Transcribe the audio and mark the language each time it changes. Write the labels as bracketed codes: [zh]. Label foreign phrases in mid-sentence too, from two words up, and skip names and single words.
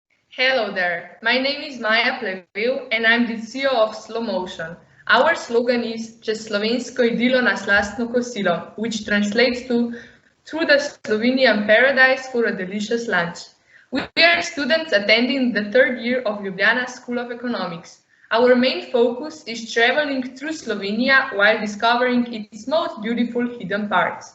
[en] Hello there, my name is Maja Plevel and I'm the CEO of SLOmotion. Our slogan is [sl] "Čez slovensko idilo na slastno kosilo," [en] which translates to "Through the Slovenian paradise for a delicious lunch." We are students attending the third year of Ljubljana School of Economics. Our main focus is traveling through Slovenia while discovering its most beautiful hidden parts.